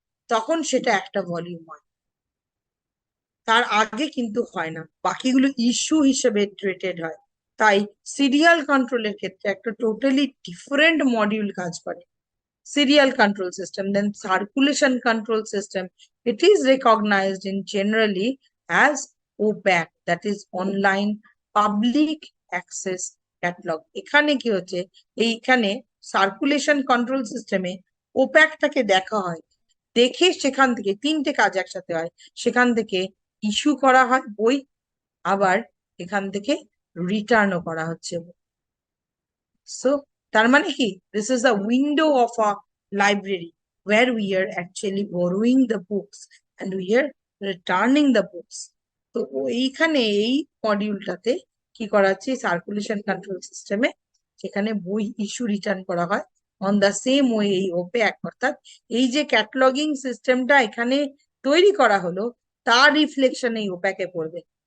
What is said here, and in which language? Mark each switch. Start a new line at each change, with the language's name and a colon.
Bangla: তখন সেটা একটা ভলিউম হয়। তার আগে কিন্তু হয় না, বাকিগুলো ইস্যু হিসেবে ট্রিটেড হয়। তাই সিরিয়াল কন্ট্রোলের ক্ষেত্রে একটা টোটালি ডিফারেন্ট মডিউল কাজ করে।
English: Serial control system, then circulation control system. It is recognized in generally as OPAC, that is online public access catalog.
Bangla: এখানে কি হচ্ছে, এইখানে সার্কুলেশন কন্ট্রোল সিস্টেমে ওপ্যাকটাকে দেখা হয়, দেখে সেখান থেকে 3টে কাজ একসাথে হয়। সেখান থেকে ইস্যু করা হয় বই, আবার এখান থেকে রিটার্নও করা হচ্ছে।
English: So,
Bangla: তার মানে কি,
English: this is the window of a library where we are actually borrowing the books and we are returning the books.
Bangla: তো এইখানে এই মডিউলটাতে কি করা হচ্ছে, সার্কুলেশন কন্ট্রোল সিস্টেমে সেখানে বই ইস্যু রিটার্ন করা হয় অন দা সেম ওয়ে এই ওপ্যাক, অর্থাৎ এই যে ক্যাটালগিং সিস্টেমটা এখানে তৈরি করা হলো তার রিফ্লেকশন এই ওপ্যাকে পড়বে।